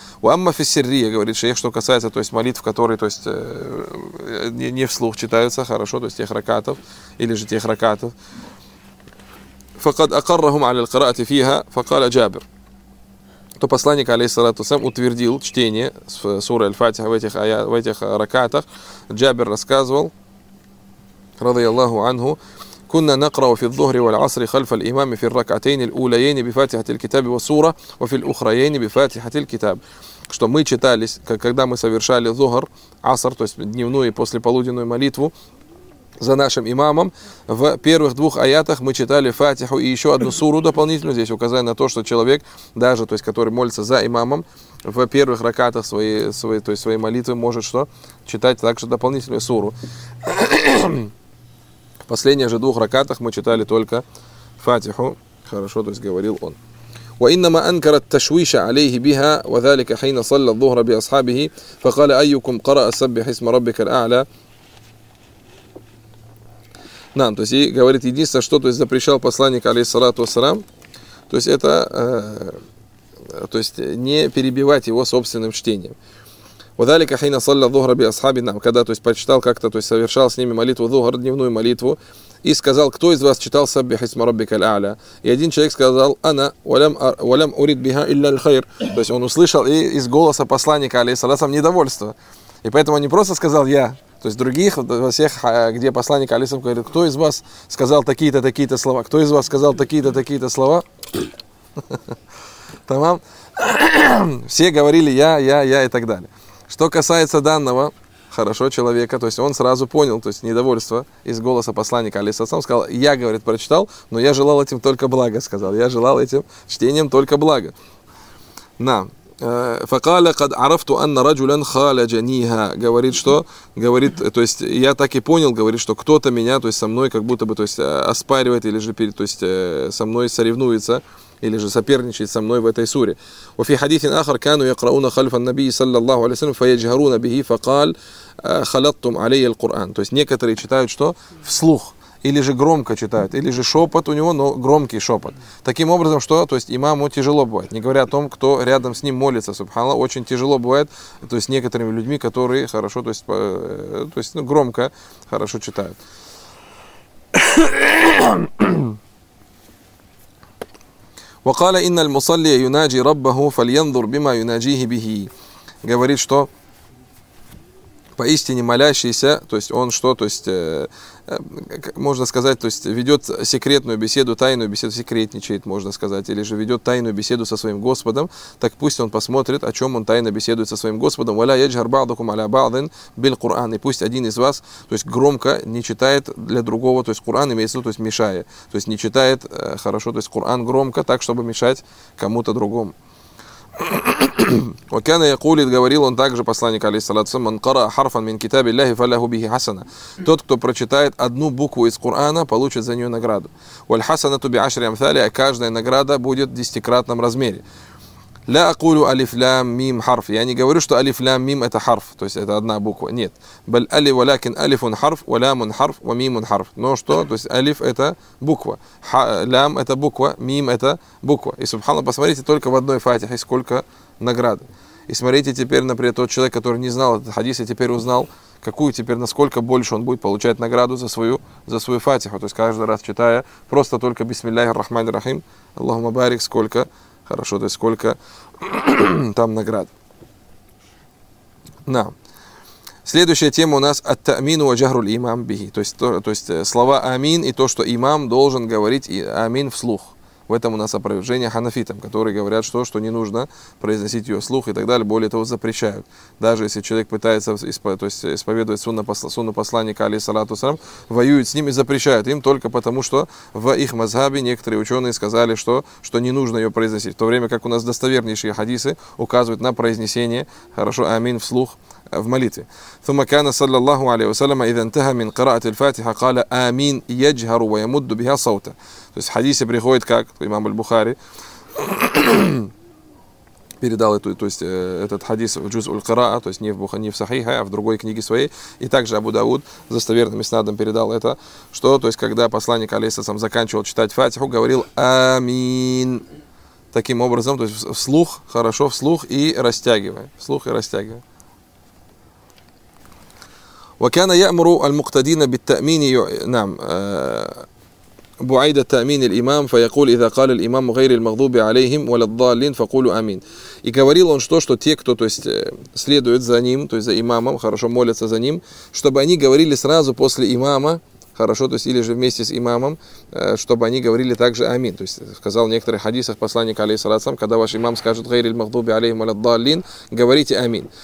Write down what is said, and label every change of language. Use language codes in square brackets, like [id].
[ru] Уамма Фиссирье, говорит шейх, что касается, то есть, молитв, которые, то есть, не вслух читаются, хорошо, то есть тех ракатов, или же тех ракатов. [ar] Факад акаррахум алил кырати фиха, факаля джабир. [ru] То посланник, алейхиссалату вассалям, утвердил чтение суры Аль-Фатиха в этих ракатах. Джабир рассказывал, [ar] радияллаху анху, كنا نقرأ في الظهر والعصر خلف الإمام في الركعتين الأوليين بفاتحة الكتاب والسورة وفي الأخرين بفاتحة الكتاب. [ru] Что мы читались, когда мы совершали зухр, аср, то есть дневную и послеполуденную молитву за нашим имамом, в первых двух аятах мы читали фатиху и еще одну суру дополнительную, здесь указание на то, что человек, даже, то есть, который молится за имамом, в первых ракатах своей молитвы может что? Читать также дополнительную суру. В последних же двух ракатах мы читали только Фатиху. Хорошо, то есть говорил он. [ar] وإنما أنكر التشويش عليه بها وذلك حين صلى الظهر بأصحابه فقال أيكم قرأ سبح اسم ربك الأعلى. [ru] Нам, то есть, и говорит, единственное, что, то есть, запрещал посланник, алейхиссалату вассалям, то есть, это, то есть, не перебивать его собственным чтением. [ar] وَذَلِكَ حَيْنَ صَلَّ الظُّهْرَ بِأَصْحَابِنَا. [ru] Когда, то есть, прочитал как-то, то есть, совершал с ними молитву, ظُهْر, дневную молитву, и сказал, кто из вас читал [ar] سَبِّحِ اسْمَ رَبِّكَ الْأَعْلَى. [ru] И один человек сказал, [ar] أَنَا وَلَمْ أُرِدْ بِهَا إِلَّا الْخَيْرِ. [ru] То есть, он услышал и из голоса посланника, алейхиссалатам, недовольство. И поэтому он не просто сказал «я». То есть других, во всех, где посланник алисам говорит, кто из вас сказал такие-то, такие-то слова, кто из вас сказал такие-то, такие-то слова. Тамам. Все говорили я и так далее. Что касается данного, хорошо, человека, то есть он сразу понял, то есть недовольство из голоса посланника алисам, сказал, я, говорит, прочитал, но я желал этим только блага, сказал, я желал этим чтением только блага. На. [ar] فقال قد عرفت أن رجلا خالجنيها. [ru] Говорит, что говорит, то есть я так и понял, говорит, что кто-то меня, то есть со мной как будто бы, то есть оспаривает или же перед, то есть со мной соревнуется или же соперничает со мной в этой суре. [ar] وفي حديث آخر كانوا يقرؤون خلف النبي صلى الله عليه وسلم فيجهرون به فقال خلطتم علي القرآن. [ru] То есть некоторые читают что вслух или же громко читают, или же шепот у него, но громкий шепот. Таким образом, что, то есть, имаму тяжело бывает, не говоря о том, кто рядом с ним молится, субханаллах, очень тяжело бывает, то есть, некоторыми людьми, которые хорошо, то есть, ну, громко, хорошо читают. [ar] وَقَالَ إِنَّ الْمُصَلِّيَ يُنَاجِي رَبَّهُ فَلْيَنْظُرْ بِمَا يُنَاجِيهِ بِهِ. [ru] Говорит, что поистине молящийся, то есть он что, то есть, можно сказать, то есть ведет секретную беседу, тайную беседу, секретничает, можно сказать, или же ведет тайную беседу со своим Господом, так пусть он посмотрит, о чем он тайно беседует со своим Господом. [ar] «Валя яджхар ба'дукум аля ба'дин биль Кур'ан». [ru] И пусть один из вас, то есть громко не читает для другого, то есть Кур'ан имеется в виду, то есть мешая, то есть не читает хорошо, то есть Кур'ан громко, так, чтобы мешать кому-то другому. [ar] وكان يقول [ru] говорил он также посланник алейхиссалату [ar] من قرأ حرفا من كتاب الله فله به حسنة. [ru] Тот, кто прочитает одну букву из Корана, получит за нее награду. [ar] والحسنة بعشر أمثالها. [ru] Каждая награда будет в десятикратном размере. [ar] لا أقول ألف لام ميم حرف. [ru] Я не говорю, что [ar] ألف لام ميم [ru] это حرف, то есть это одна буква. Нет. [ar] بل ألي ولكن ألف حرف ولام حرف وميم حرف. [ru] Но что? То есть ألف это буква, лям это буква, ميم это буква. И субханаллах, посмотрите только в одной фатихе сколько награды. И смотрите теперь, например, тот человек, который не знал этот хадис, и теперь узнал, какую теперь, насколько больше он будет получать награду за свою фатиху. То есть каждый раз читая просто только [ar] бисмиллахи ррахмани ррахим, [ru] Аллахумма барик, сколько хорошо, то есть сколько там наград. На. Следующая тема у нас [ar] «Ат-та'мину ва джахруль имам бихи». [ru] То есть слова «Амин» и то, что имам должен говорить «Амин» вслух. В этом у нас опровержение ханафитам, которые говорят, что не нужно произносить ее вслух и так далее. Более того, запрещают. Даже если человек пытается исповедовать сунну посланника, алейхиссалату вассалям, воюют с ним и запрещают им только потому, что в их мазхабе некоторые ученые сказали, что не нужно ее произносить. В то время как у нас достовернейшие хадисы указывают на произнесение, хорошо, амин, вслух в молитве. [ar] ثم كان صلى الله عليه وسلم إذا انتهى من قراءة الفاتحة قال آمين يجهر ويمد بها صوته. [ru] То есть в хадисе приходит, как имам аль-Бухари передал эту, то есть этот хадис в джуз уль-Кара'а, то есть не в Бухари, не в Сахихе, а в другой книге своей, и также Абу Дауд застоверным иснадом передал это, что, то есть когда посланник алейхиссалям заканчивал читать фатиху, говорил амин таким образом, то есть вслух, хорошо, вслух и растягивая. [ar] وكان يأمر المقتدين بالتأمين نعم بعيد التأمين الإمام فيقول إذا قال الإمام غير المغضوب عليهم ولا الضالين فقولوا آمين. [ru] И говорил он, что те, кто, то есть, следует за ним, то есть за имамом, хорошо, молятся за ним, чтобы они говорили сразу после имама, хорошо, то есть или же вместе с имамом, чтобы они говорили также амин. То есть сказал в некоторых хадисах посланник алейхиссалям, когда ваш имам скажет [ar] «Гайри аль-махдуби алейхим аль-даллин», [ru] говорите амин.